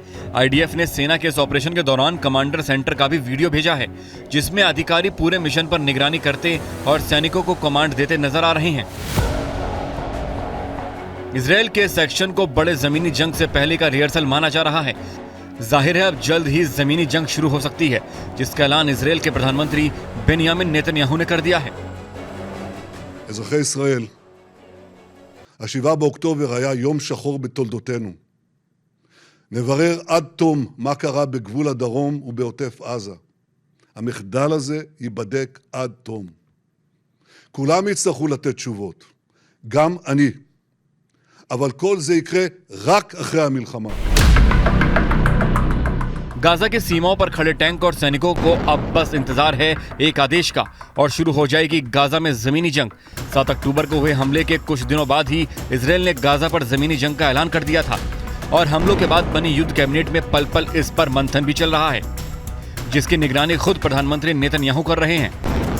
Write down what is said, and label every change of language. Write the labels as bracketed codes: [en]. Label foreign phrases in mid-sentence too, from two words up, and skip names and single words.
[hi] आईडीएफ ने सेना के इस ऑपरेशन के दौरान कमांडर सेंटर का भी वीडियो भेजा है, जिसमें अधिकारी पूरे मिशन पर निगरानी करते और सैनिकों को कमांड देते नजर आ रहे हैं। इजरायल के सेक्शन को बड़े जमीनी जंग से पहले का रिहर्सल माना जा रहा है। जाहिर है अब जल्द ही जमीनी जंग शुरू हो सकती है, जिसका ऐलान इजरायल के प्रधानमंत्री बेंयामिन नेतन्याहू ने कर दिया है। [he] אזרחי ישראל, ה-7 באוקטובר היה יום שחור בתולדותינו. נברר עד תום מה קרה בגבול הדרום ובעוטף עזה. המחדל הזה ייבדק עד תום. כולם יצטרכו לתת תשובות, גם אני. אבל כל זה יקרה רק אחרי המלחמה. [hi] गाजा की सीमाओं पर खड़े टैंक और सैनिकों को अब बस इंतजार है एक आदेश का और शुरू हो जाएगी गाजा में जमीनी जंग। 7 अक्टूबर को हुए हमले के कुछ दिनों बाद ही इजरायल ने गाजा पर जमीनी जंग का ऐलान कर दिया था और हमलों के बाद बनी युद्ध कैबिनेट में पल पल इस पर मंथन भी चल रहा है, जिसकी निगरानी खुद प्रधानमंत्री नेतन्याहू कर रहे हैं।